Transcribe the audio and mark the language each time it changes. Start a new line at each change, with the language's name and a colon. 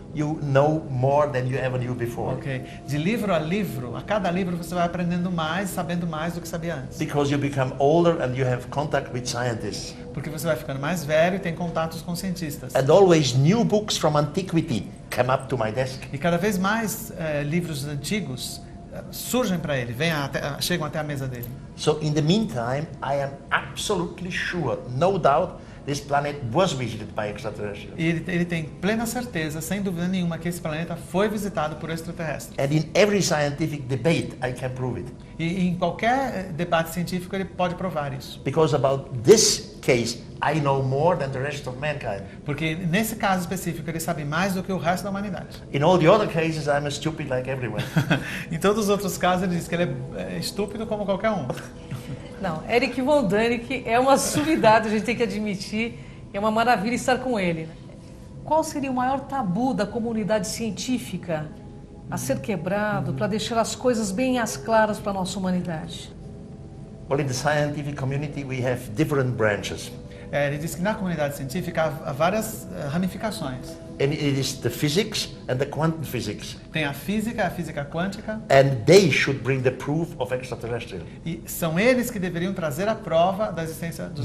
English: you know more than you ever knew before. Ok.
Portuguese: De livro a livro, a cada livro você vai aprendendo mais, sabendo mais do que sabia antes.
English: Because you become older and you have contact with scientists.
Portuguese: Porque você vai ficando mais velho e tem contatos com cientistas.
English: And always new books from antiquity come up to my desk.
Portuguese: E cada vez mais livros antigos surgem para ele, chegam até a mesa dele.
English: So in the meantime, I am absolutely sure, no doubt, this planet was visited by extraterrestrials.
Portuguese: E ele tem plena certeza, sem dúvida nenhuma, que esse planeta foi visitado por extraterrestres.
English: And in every scientific debate, I can prove it.
Portuguese: E em qualquer debate científico ele pode provar isso.
English: Because about this case, I know more than the rest of mankind.
Portuguese: Porque nesse caso específico ele sabe mais do que o resto da humanidade.
English: In all the other cases, I'm a stupid like everyone.
Portuguese: Em todos os outros casos ele diz que ele é estúpido como qualquer um. Não, Eric Von Däniken é uma sumidade, a gente tem que admitir. É uma maravilha estar com ele. Qual seria o maior tabu da comunidade científica a ser quebrado para deixar as coisas bem às claras para a nossa humanidade?
English: Well, in the scientific community, we have different branches.
Portuguese: Ele diz que na comunidade científica há várias ramificações.
English: And it is the physics and the quantum physics.
Portuguese: Tem a física quântica.
English: And they should bring the proof of extraterrestrial.
Portuguese: E são eles que deveriam trazer a prova da existência dos